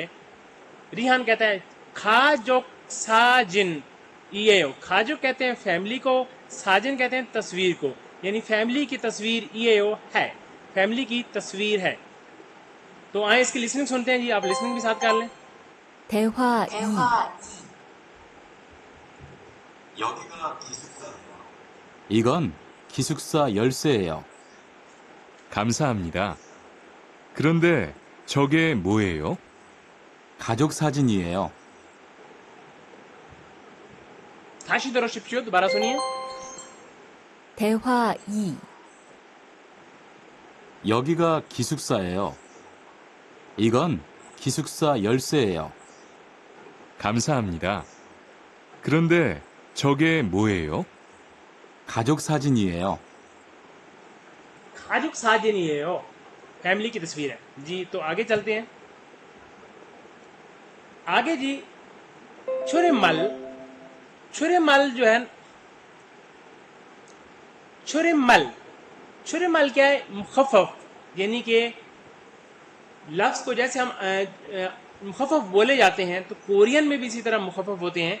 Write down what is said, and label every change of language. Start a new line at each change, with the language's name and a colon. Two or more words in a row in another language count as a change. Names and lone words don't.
Hindi: रिहान कहता है
Korean: 가족 사진
Hindi: ये खाजो कहते हैं फैमिली को, साजिन कहते हैं तस्वीर को, यानी फैमिली की तस्वीर ये है, फैमिली की तस्वीर है। तो आए इसकी लिसनिंग सुनते हैं जी, आप लिसनिंग भी साथ कर लें।
Korean: 대화 2. 여기가 기숙사예요. 이건 기숙사 열쇠예요. 감사합니다. 그런데 저게 뭐예요? 가족 사진이에요. 다시 들어주십시오.
Hindi: दोबारा सुनिए।
Korean: 대화 2. 여기가 기숙사예요. 이건 기숙사 열쇠예요. 감사합니다. 그런데 저게 뭐예요? 가족 사진이에요. 가족 사진이에요,
Hindi: फैमिली की तस्वीर है जी। तो आगे चलते हैं। आगे जी छुरिमल, छुरिमल जो है, छुरिमल, छुरिमल क्या है, मुखफ़फ़, यानी कि लफ्ज़ को जैसे हम मुखफ़फ़ बोले जाते हैं तो कोरियन में भी इसी तरह मुखफ़फ़ होते हैं।